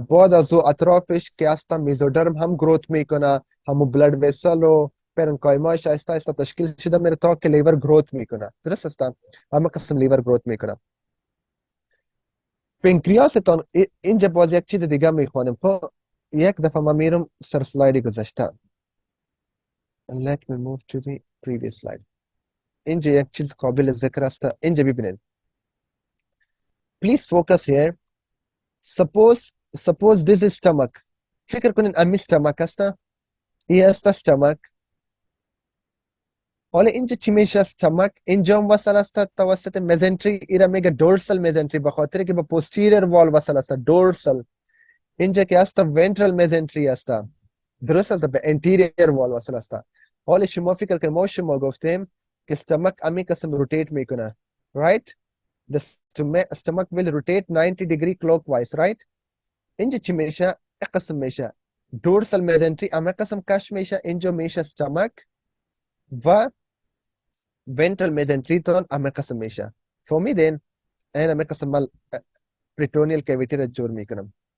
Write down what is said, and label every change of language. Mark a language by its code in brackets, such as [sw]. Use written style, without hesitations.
[fa] بعد از او اطرافش که هست میزودرم هم گروت میکنه، همون بلد ویسل و پرنکایماش آهسته آهسته تشکیل شده میره تا که لیور گروت میکنه. درست است؟ همه قسم لیور گروت میکنه. پنکریاستان اینجا باز یک چیز دیگه میخوانیم. خب یک دفعه ما میرم سر سلاید گذشته. [en] Let me move to the previous slide. [fa] اینجا یک چیز قابل ذکر است. اینجا ببینید. [en] Please focus here. Suppose this is stomach. [fa] فکر کنین امی stomach است. این است stomach. حالا اینجا چی میشه؟ stomach اینجا هم وصل است توسط مزنتری. ایرا میگه dorsal مزنتری به خاطر که به posterior wall وصل است. dorsal. اینجا که است ventral مزنتری است. درست است؟ به anterior wall وصل است. حالا شما فکر کنید ما شما گفتیم که stomach امی قسم روتیت میکنه. [en] Right? The stomach will rotate 90 degree clockwise, right? [fa] اینجا چی میشه؟ یک قسم میشه dorsal mesentery، اما قسم کش میشه. اینجا میشه stomach و ventral mesentery تون اما قسم میشه. فهمیدین؟ این اما قسم مال peritoneal cavity را جور میکنم.